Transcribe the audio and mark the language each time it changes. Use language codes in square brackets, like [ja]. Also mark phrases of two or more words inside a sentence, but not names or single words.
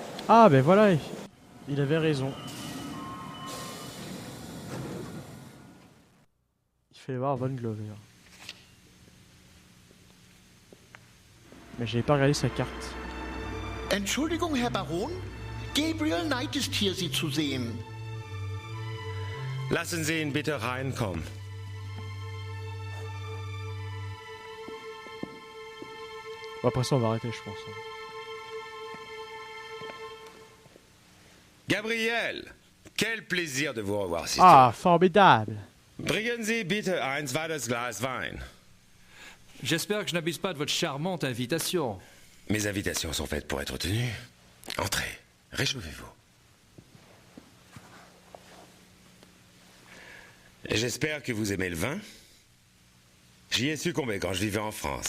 [fr] Ah ben voilà, il avait raison. Il fallait voir Von Glover. Mais j'avais pas regardé sa carte. [de] Entschuldigung, Herr Baron. Gabriel Knight ist hier, Sie zu sehen. Lassen Sie ihn bitte reinkommen. [fr] Bon, après ça, on va arrêter, je pense. Gabriel, quel plaisir de vous revoir, si Ah, formidable. [de] Bringen Sie bitte ein zweites Glas Wein. [fr] J'espère que je n'abuse pas de votre charmante invitation. Mes invitations sont faites pour être tenues. Entrez, réchauffez-vous. J'espère que vous aimez le vin. J'y ai succombé quand je vivais en France.